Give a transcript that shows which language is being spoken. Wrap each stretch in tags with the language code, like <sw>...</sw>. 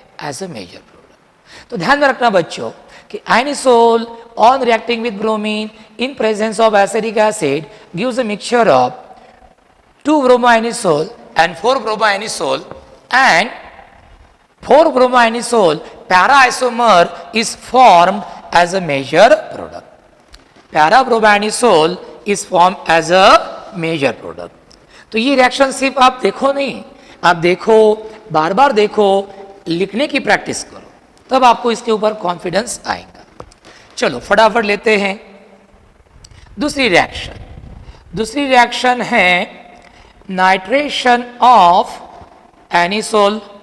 <en>As a major product.</en> <hi>तो ध्यान में रखना बच्चों कि</hi> <en>Anisole on reacting with bromine in presence of acidic acid gives a mixture of two bromo anisole and four bromo anisole, and four bromo anisole para isomer is formed as a major product. Para bromo anisole is formed as a major product.</en> <hi>तो ये reaction सिर्फ आप देखो नहीं, आप देखो, बार बार देखो, लिखने की प्रैक्टिस करो, तब आपको इसके ऊपर कॉन्फिडेंस आएगा। चलो फटाफट लेते हैं दूसरी रिएक्शन। दूसरी रिएक्शन है नाइट्रेशन ऑफ एनिसोल।</hi>